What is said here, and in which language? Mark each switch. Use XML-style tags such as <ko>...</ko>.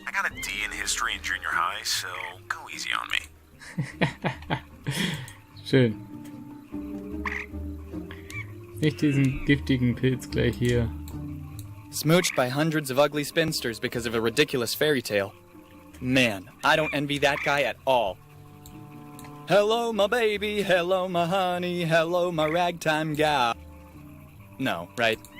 <en>I got a D in history in junior high, so go easy on me.</en> <de>Schön. Nicht diesen giftigen Pilz gleich hier.</de> <en>Smooched by hundreds of ugly spinsters because of a ridiculous fairy tale. Man, I don't envy that guy at all. Hello, my baby. Hello, my honey. Hello, my ragtime gal. No, right?</en>